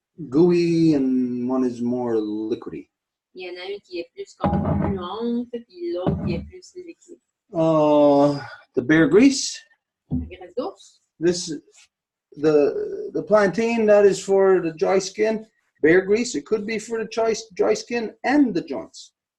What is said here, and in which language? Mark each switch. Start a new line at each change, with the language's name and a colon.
English: gooey and one is more liquidy.
French: Il y en a une qui est plus comme gluante, puis l'autre qui est plus liquide.
English: The bear grease.
French: La graisse d'ours.
English: The plantain, that is for the dry skin. Bear grease, it could be for the dry skin and the joints.